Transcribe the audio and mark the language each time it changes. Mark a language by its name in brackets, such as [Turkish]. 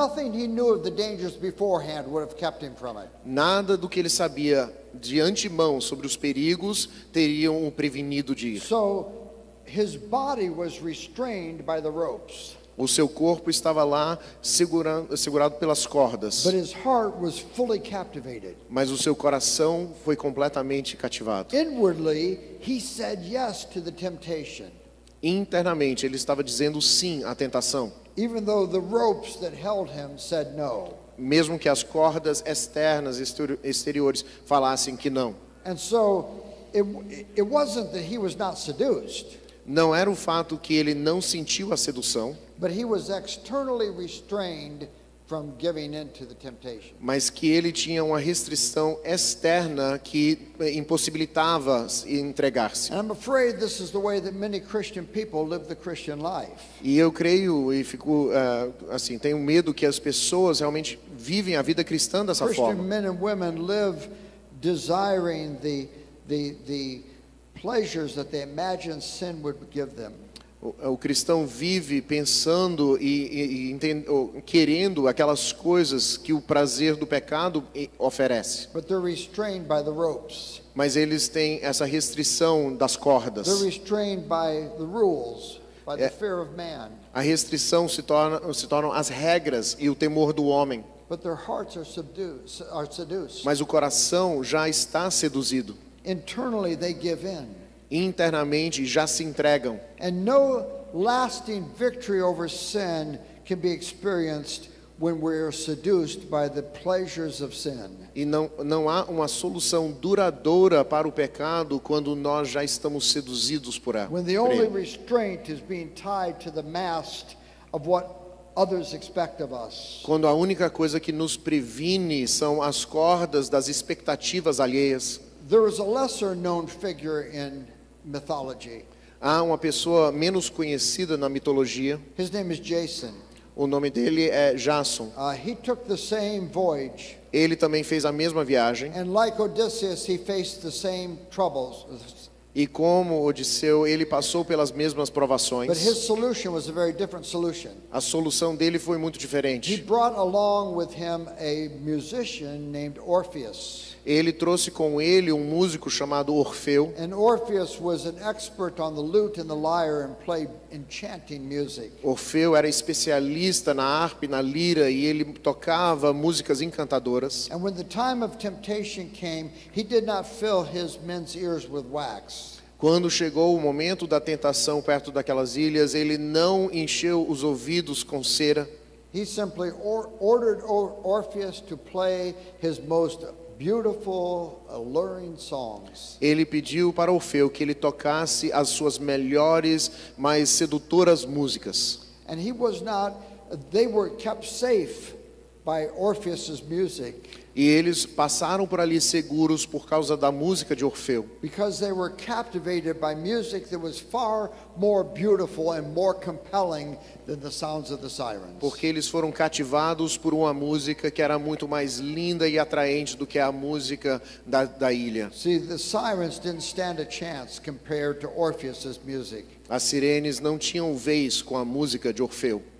[English] Nothing he knew of the dangers beforehand would have kept him from it. [Portuguese] Nada do que ele sabia de antemão sobre os perigos teriam o prevenido de ir. [English] So his body was restrained by the ropes. [Portuguese] O seu corpo estava lá segurado pelas cordas. [English] But his heart was fully captivated. [Portuguese] Mas o seu coração foi completamente cativado. [English] Inwardly, he said yes to the temptation. [Portuguese] Internamente, ele estava dizendo sim à tentação. [English] Even though the ropes that held him said no. [Portuguese] Mesmo que as cordas externas, exteriores, falassem que não. [English] And so, it wasn't that he was not seduced. [Portuguese] Não era o fato que ele não sentiu a sedução, [English] But he was externally restrained from giving in to the temptation. [Portuguese] mas que ele tinha uma restrição externa que impossibilitava entregar-se. [English] And I'm afraid this is the way that many Christian people live the Christian life. [Portuguese] E eu creio e fico assim, tenho medo que as pessoas realmente vivem a vida cristã dessa [English] Christian [Portuguese] forma. [English] men and women live desiring the pleasures that they imagine sin would give them. [Portuguese] O cristão vive pensando querendo aquelas coisas que o prazer do pecado oferece. [English] But they're restrained by the ropes. [Portuguese] Mas eles têm essa restrição das cordas. [English] They're restrained by the rules, by the fear of man. [Portuguese] A restrição se tornam as regras e o temor do homem. [English] but their hearts are seduced. [Portuguese] Mas o coração já está seduzido. [English] Internally they give in. [Portuguese] Internamente já se entregam. [English] And no lasting victory over sin can be experienced when we are seduced by the pleasures of sin. [Portuguese] E não há uma solução duradoura para o pecado quando nós já estamos seduzidos por ela. [English] When the only restraint is being tied to the mast of what others expect of us. [Portuguese] Quando a única coisa que nos previne são as cordas das expectativas alheias. [English] There is a lesser known figure in mythology. [Portuguese] Há uma pessoa menos conhecida na mitologia. [English] His name is Jason. [Portuguese] O nome dele é Jason. [English] He took the same voyage. [Portuguese] Ele também fez a mesma viagem. [English] And like Odysseus, he faced the same troubles. [Portuguese] E como Odisseu, ele passou pelas mesmas provações. [English] But his solution was a very different solution. [Portuguese] A solução dele foi muito [English] He [Portuguese] diferente. [English] brought along with him a musician named Orpheus. [Portuguese] Ele trouxe com ele um músico chamado Orfeu. [English] And Orpheus was an expert on the lute and the lyre and played enchanting music. [Portuguese] Orfeu era especialista na harpa e na lira e ele tocava músicas encantadoras. [English] And when the time of temptation came, he did not fill his men's ears with wax. [Portuguese] Quando chegou o momento da tentação perto daquelas ilhas, ele não encheu os ouvidos com cera. [English] He simply ordered Orpheus to play his most beautiful, alluring songs. [Portuguese] Ele pediu para Orfeu que ele tocasse as suas melhores, mais sedutoras músicas. [English] And they were kept safe by Orpheus's music. [Portuguese] E eles passaram por ali seguros por causa da música de Orfeu. [English] Because they were captivated by music that was far more beautiful and more compelling than the sounds of the sirens. [Portuguese] Porque eles foram cativados por uma música que era muito mais linda e atraente do que a música da ilha. [English] See, the sirens didn't stand a chance compared to Orpheus's music. [Portuguese] As sirenes não tinham vez com a música de Orfeu.